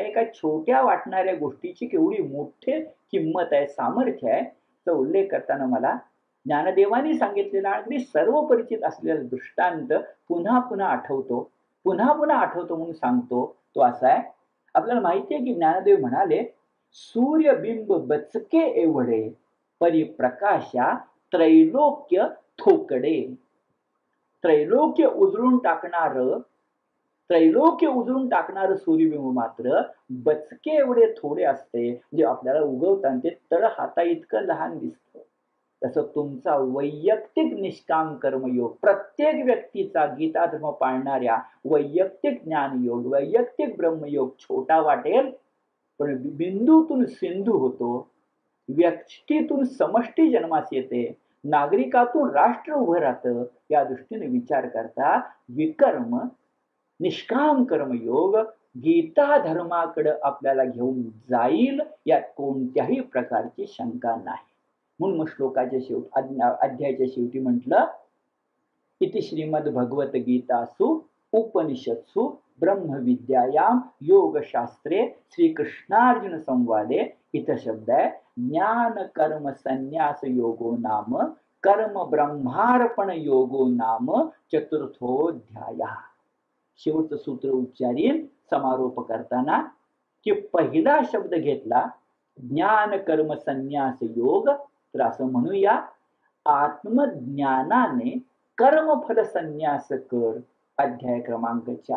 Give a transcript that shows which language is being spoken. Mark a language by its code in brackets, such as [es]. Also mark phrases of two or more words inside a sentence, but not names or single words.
[mr] एका छोट्या वाटणाऱ्या गोष्टीची केवढी मोठी किंमत आहे, सामर्थ्य आहे. तो उल्लेख करताना मला ज्ञानदेवांनी सांगितलेला अगदी सर्व परिचित असलेला दृष्टांत पुन्हा पुन्हा आठवतो, पुन्हा पुन्हा आठवतो म्हणून सांगतो. तो असा आहे, आपल्याला माहिती आहे की ज्ञानदेव म्हणाले, सूर्यबिंब बचके एवढे परिप्रकाशा त्रैलोक्य थोकडे. त्रैलोक्य उजळून टाकणारं, त्रैलोक्य उजळून टाकणारं सूर्यबिंब मात्र बचके एवढे थोडे असते, म्हणजे आपल्याला उगवताना ते तळ हाता इतकं लहान दिसतं. तसं तुमचा वैयक्तिक निष्काम कर्मयोग, प्रत्येक व्यक्तीचा गीताधर्म पाळणाऱ्या वैयक्तिक ज्ञानयोग, वैयक्तिक ब्रह्मयोग छोटा वाटेल, पण बिंदूतून सिंधू होतो, व्यक्तीतून समष्टी जन्मास येते, नागरिकातून राष्ट्र उभं राहतं. या दृष्टीने विचार करता विकर्म निष्काम कर्मयोग गीता धर्माकडे आपल्याला घेऊन जाईल, यात कोणत्याही प्रकारची शंका नाही. म्हणून मग श्लोकाच्या शेवटी, अध्यायाच्या शेवटी म्हटलं, [sa] इति श्रीमद्भगवद्गीतासु उपनिषत्सु ब्रह्मविद्यायाम योगशास्त्रे श्रीकृष्णार्जुन संवादे. [mr] इथं शब्द आहे [sa] ज्ञान कर्म संन्यास योगो नाम कर्म ब्रह्मार्पण योगो नाम चतुर्थोध्याय. [mr] शेवटचं सूत्र उच्चारीन समारोप करताना, की पहिला शब्द घेतला ज्ञान कर्म संन्यास योग, तर असं म्हणूया, आत्मज्ञानाने कर्मफल संन्यास कर, अध्याय क्रमांक 4.